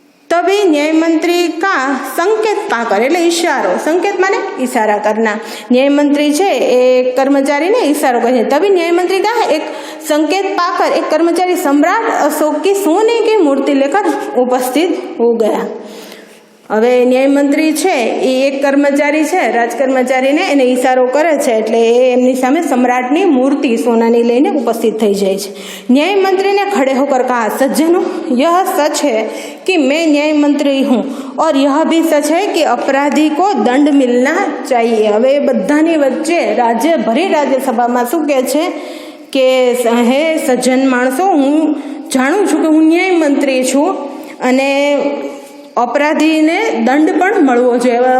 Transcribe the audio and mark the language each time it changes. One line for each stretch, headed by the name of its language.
Hindi: तभी न्याय मंत्री का संकेत पाकर,
Gujarati: એટલે ઈશારો, સંકેત માને ઈશારા કરના, न्याय मंत्री છે એ કર્મચારીને ઈશારો કરે।
Hindi: तभी न्याय मंत्री का एक संकेत पाकर एक कर्मचारी सम्राट अशोक की सोने की मूर्ति लेकर उपस्थित हो गया।
Gujarati: હવે ન્યાય મંત્રી છે એ એક કર્મચારી છે, રાજકર્મચારીને એને ઈશારો કરે છે, એટલે એ એમની સામે सम्राटની मूर्ति सोनानी લઈને उपस्थित થઈ જાય છે।
Hindi: न्याय मंत्री ने खड़े होकर कहा, सज्जनों, यह सच है कि मैं न्याय मंत्री हूँ और यह भी सच है कि अपराधी को दंड मिलना चाहिए।
Gujarati: હવે બધાની વચ્ચે ભરી રાજ્યસભામાં શું કહે છે કે હે સજ્જન માણસો, હું જાણું છું કે હું ન્યાય મંત્રી છું અને अपराधीने दंड पण मळवो जोईए।